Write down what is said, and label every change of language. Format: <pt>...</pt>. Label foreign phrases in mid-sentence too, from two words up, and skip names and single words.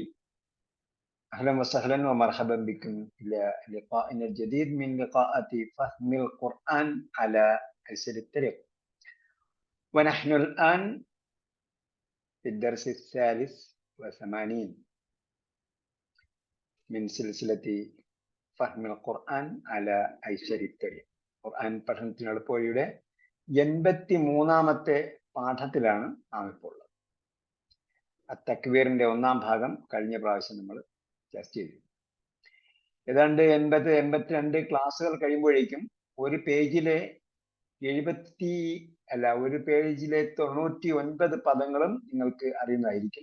<ar>أهلا وسهلا ومرحبا بكم إلى لقائنا الجديد من لقاءات فهم القرآن على أيسر الطريق. ونحن الآن في الدرس 83 من سلسلة فهم القرآن على أيسر الطريق.</ar> <ml>ഖുർആൻ പഠനത്തിനുള്ള പോയുടെ 83ാമത്തെ പാഠത്തിലാണ് നാം ഇപ്പോൾ ഉള്ളത്. തക്വീറിന്റെ ഒന്നാം ഭാഗം കഴിഞ്ഞ പ്രാവശ്യം നമ്മൾ ചർച്ച ചെയ്തു. ഏതാണ്ട് 82 ക്ലാസ്സുകൾ കഴിയുമ്പോഴേക്കും ഒരു പേജിലെ 99 പദങ്ങളും നിങ്ങൾക്ക് അറിയുന്നതായിരിക്കും.</ml>